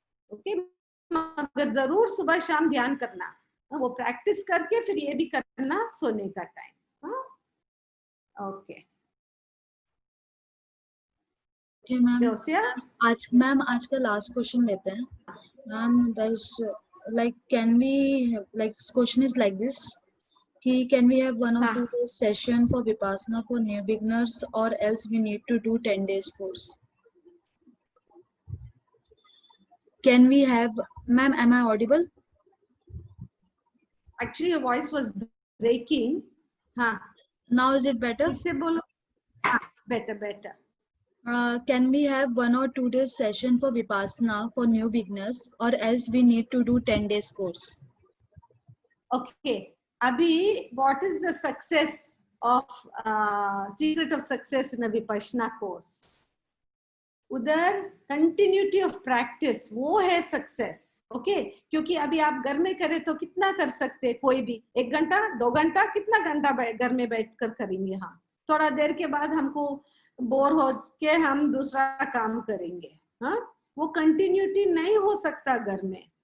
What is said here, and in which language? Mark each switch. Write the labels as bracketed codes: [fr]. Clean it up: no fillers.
[hi] Okay, मगर जरूर सुबह शाम ध्यान करना, वो प्रैक्टिस करके फिर ये भी करना सोने का टाइम। हाँ, ओके मैम आज का लास्ट क्वेश्चन लेते हैं। [en] Ma'am like can we like question is like this कि can we have 1 or 2 days session for Vipassana for new beginners, or else we need to do 10 days course? Can we have, ma'am, am I audible? Actually your voice was breaking. Now is it better? Better. Can we have 1 or 2 days session for Vipassana for new beginners, or else we need to do 10 days course? Okay, Abhi, what is the success of secret of success in a Vipassana course? [hi] उधर continuity of practice वो है success. Okay, क्योंकि अभी आप घर में करें तो कितना कर सकते हैं, कोई भी 1 घंटा 2 घंटा, कितना घंटा घर में बैठकर करेंगे। हाँ, थोड़ा देर के बाद हमको बोर हो के हम दूसरा काम करेंगे। हाँ, वो कंटिन्यूटी नहीं हो सकता घर में।